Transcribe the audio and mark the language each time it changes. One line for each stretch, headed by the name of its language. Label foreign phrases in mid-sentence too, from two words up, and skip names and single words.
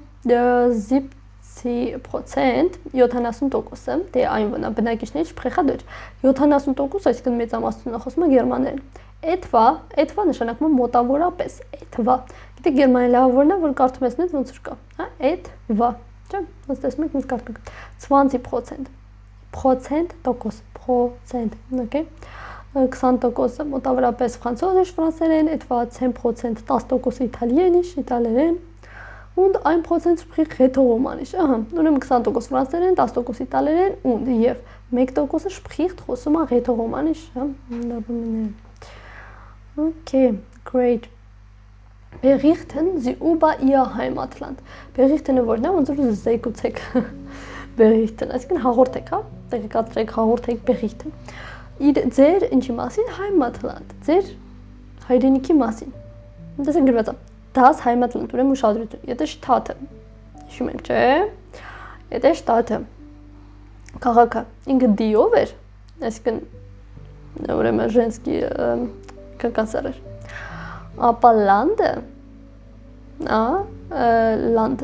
Armenian: 70%, 70%-ը, դե Einwohner բնակիչների
German: sprechen Deutsch,
Armenian: 70%, այսինքն մեծամասնությունը խոսում է գերմաներեն, etwa նշանակում է մոտավորապես, etwa, գիտեք գերմաներեն լավավորն է, որ կարդում ես նույն ոնց որ կա, հա, etwa, չէ, ոնց տեսնում եք, ոնց կարդում եք, 20%, okay, 20% մոտավորապես ֆրանսոզիsch, ֆրանսերեն,
German: etwa 10% 10% իտալիենիsch, իտալերեն, und 1% spricht Rätoromanisch,
Armenian: ուրեմն 20% ֆրանսերեն, 10% իտալերեն, und եւ 1% spricht խոսում է Rätoromanisch,
English: Okay, great.
German: Berichten Sie über Ihr Heimatland.
Armenian: Berichten որն է, ոնց որ զեկուցեք Berichten, այսինքն հաղորդեք, հա, տեղեկացրեք, հաղորդեք Berichten. Ձեր ինչի մասին Heimatland, ձեր հայրենիքի մասին։ Դες գրված է das Heimatland, ուրեմն ուշադրություն։ Եթե շտատը, հիշում եք, չէ՞։ Եթե շտատը քաղաքը ինքը դիով էր, այսինքն ուրեմն женский կասարեր։ Ապա լանդը, լանդ